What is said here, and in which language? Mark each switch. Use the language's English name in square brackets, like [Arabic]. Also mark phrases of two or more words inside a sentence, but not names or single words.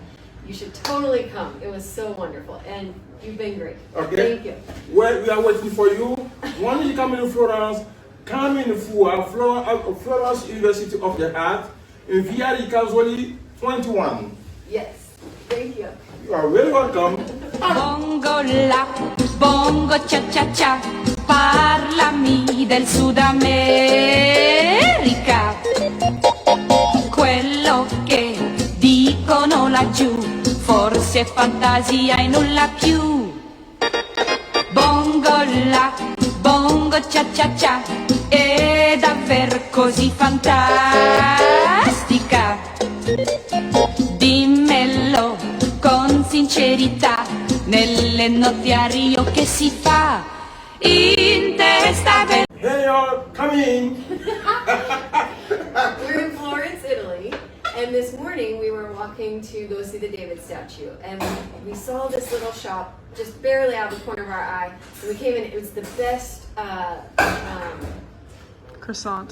[English] You should totally come. It was so wonderful, and you've been great. Okay. Thank you. Well, we are waiting for you. When you come in Florence, come in Florence University of the Art in Via di Casoli 21. Yes. Thank you. You are very welcome. [Italian] Bongo la, bongo cha cha cha, parlami del Sud America. Quello che dicono laggiù, forse è fantasia e nulla più. Bongo la, bongo cha cha cha, è davvero così fantastica. Dimmelo con sincerità, nelle notti a Rio che si fa in testa. [English] Hey y'all, come in. We're in Florence, Italy, and this morning we were walking to go see the David statue, and we saw this little shop just barely out of the corner of our eye. And we came in, it was the best croissant